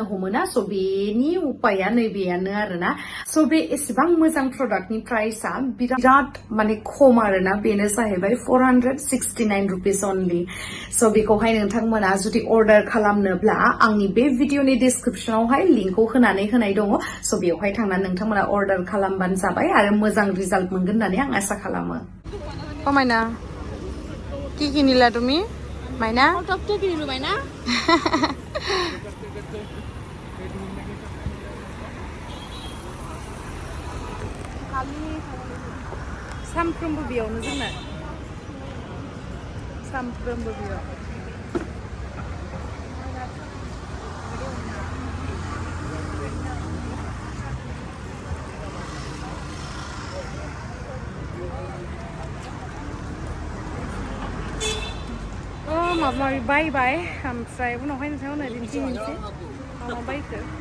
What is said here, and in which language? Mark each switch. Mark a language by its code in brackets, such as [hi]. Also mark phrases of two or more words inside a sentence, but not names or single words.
[brx] हमोना बेनि उपाया नैबेयानो आरोना बे एसेबां मोजां प्रडाक्टनि प्राइसआ बिराद माने खम आरोना बेनो जाहैबाय 469 [en] रुपिस अनलि [brx] बेखौहाय नोंथांमोना जुदि अर्डार खालामनोब्ला आंनि बे भिडिअनि डिसक्रिपशनावहाय लिंकखौ होनानै होनाय दङ बेवहाय थांनानै नोंथांमोना अर्डार खालामबानो जाबाय आरो मोजां रिजाल्ट मोनगोन होननानै आं आसा खालामो [as] मायना কি কিনিলা তুমি মাইনা টপটো কিনিলো মাইনা [brx] सानफ्रोमबो बेयावनो जोंना सानफ्रोमबो बेयाव माबा माबि बायबाय ओमफ्राय उनावहाय नोंथांमोना दिन्थिनोसै माबा बायखो